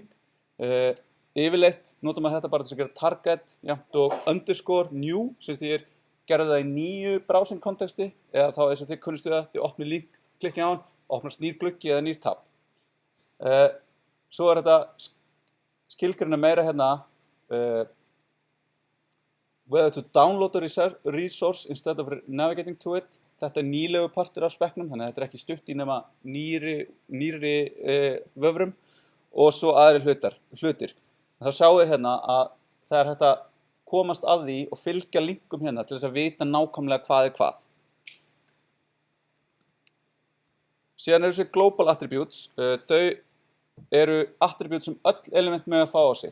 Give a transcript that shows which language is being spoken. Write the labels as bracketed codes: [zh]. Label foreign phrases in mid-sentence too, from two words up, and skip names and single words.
[is] Yfirleitt notum við þetta bara til að gera target, jafnt og [en] underscore new, [is] sem þýðir gerðu það í nýju browsing konteksti, eða þá eins og þið kunnustu það, þið opnið link, klikkið á hann, opnast nýr gluggi eða nýr tab. Svo þetta skilgreina meira hérna [en] whether to download a resource instead of navigating to it. [is] Þetta nýlegu partur af spekknum, þannig að þetta ekki stutt í nema nýrri vöfrum og svo aðri hlutir. Þá sjáum við hérna að það hægt að komast að því og fylgja linkum hérna til þess að vita nákvæmlega hvað hvað. Síðan þessi [en] global attributes, [is] þau eru attributes sem öll element með að fá á sig.